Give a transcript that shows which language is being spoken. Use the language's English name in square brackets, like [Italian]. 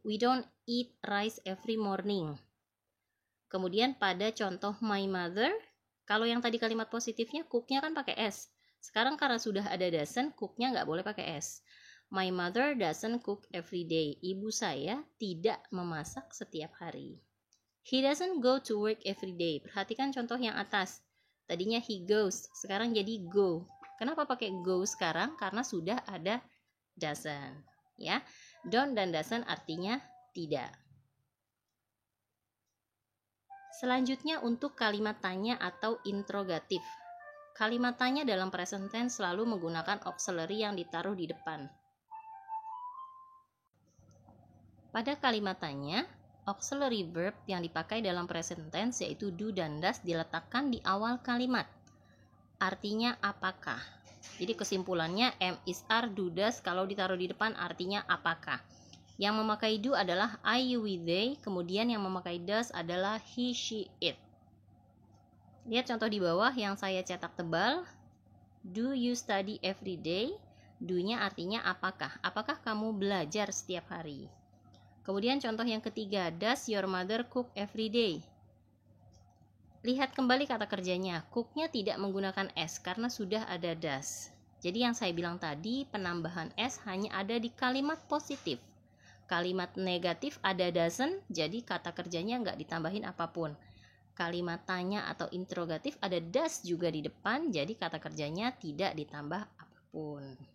[English] We don't eat rice every morning. [Indonesian] Kemudian pada contoh my mother, kalau yang tadi kalimat positifnya cooknya kan pakai S. Sekarang karena sudah ada doesn't, cooknya nggak boleh pakai S. [English] My mother doesn't cook every day. [Indonesian] Ibu saya tidak memasak setiap hari. [English] He doesn't go to work every day. [Indonesian] Perhatikan contoh yang atas. Tadinya he goes, sekarang jadi go. Kenapa pakai go sekarang? Karena sudah ada doesn't. Ya, don't dan doesn't artinya tidak. Selanjutnya untuk kalimat tanya atau interrogatif. Kalimat tanya dalam present tense selalu menggunakan auxiliary yang ditaruh di depan. Pada kalimat tanya, auxiliary verb yang dipakai dalam present tense yaitu do dan does diletakkan di awal kalimat. Artinya apakah? Jadi kesimpulannya am, is, are, do, does kalau ditaruh di depan artinya apakah. Yang memakai do adalah I, you, we, they. Kemudian yang memakai does adalah he, she, it. Lihat contoh di bawah yang saya cetak tebal. [English] Do you study every day? [Indonesian] Do-nya artinya apakah? Apakah kamu belajar setiap hari? Kemudian contoh yang ketiga. [English] Does your mother cook every day? [Indonesian] Lihat kembali kata kerjanya. Cook-nya tidak menggunakan S karena sudah ada does. Jadi yang saya bilang tadi, penambahan S hanya ada di kalimat positif. Kalimat negatif ada doesn't, jadi kata kerjanya nggak ditambahin apapun. Kalimat tanya atau interrogatif ada does juga di depan, jadi kata kerjanya tidak ditambah apapun.